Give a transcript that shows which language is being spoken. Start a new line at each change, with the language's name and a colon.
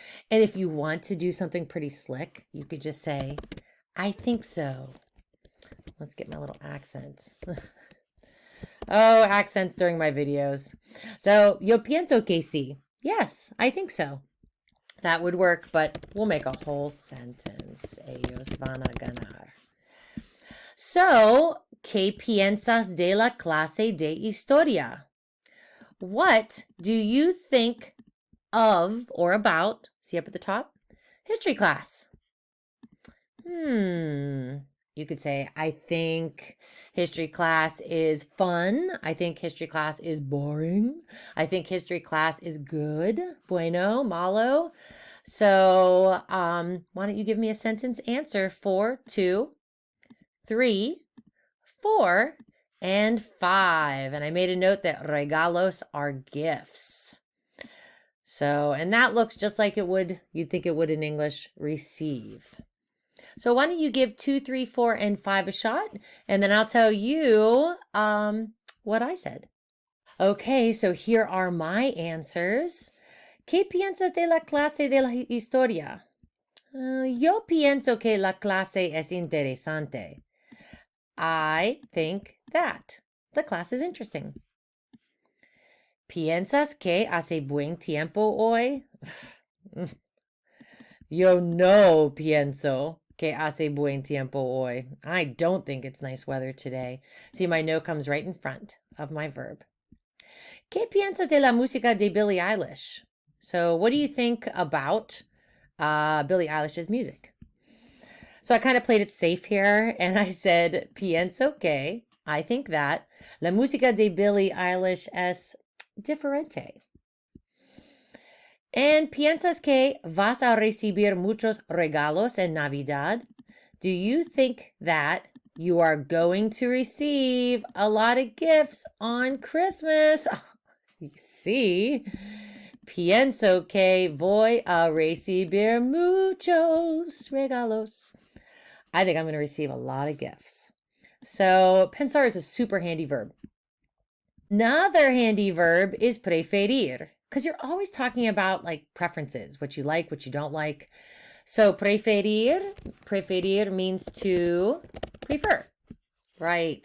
English: And if you want to do something pretty slick, you could just say, I think so. Let's get my little accents. Oh, accents during my videos.
Spanish: So, yo pienso que sí.
English: Yes, I think so. That would work, but we'll make a whole sentence.
Spanish: Ellos van a ganar. So, ¿qué piensas de la clase de historia?
English: What do you think of or about, see up at the top, history class? You could say, I think history class is fun. I think history class is boring. I think history class is good.
Spanish: Bueno, malo.
English: So, why don't you give me a sentence answer for 2, 3, 4, and 5. And I made a note that regalos are gifts. So, and that looks just like it would, you'd think it would in English, receive. So why don't you give 2, 3, 4, and 5 a shot, and then I'll tell you what I said. Okay, so here are my answers.
Spanish: ¿Qué piensas de la clase de la historia? Yo pienso que la clase es interesante.
English: I think that the class is interesting.
Spanish: ¿Piensas que hace buen tiempo hoy? Yo no pienso que hace buen tiempo hoy.
English: I don't think it's nice weather today. See, my no comes right in front of my verb.
Spanish: ¿Qué piensas de la música de Billie Eilish?
English: So what do you think about Billie Eilish's music? So I kind of played it safe here, and I said,
Spanish: pienso que,
English: I think that,
Spanish: la música de Billie Eilish es diferente. And piensas que vas a recibir muchos regalos en Navidad?
English: Do you think that you are going to receive a lot of gifts on Christmas?
Spanish: Sí. Pienso que voy a recibir muchos regalos.
English: I think I'm going to receive a lot of gifts. So pensar is a super handy verb. Another handy verb is preferir, because you're always talking about like preferences, what you like, what you don't like. So preferir means to prefer, right?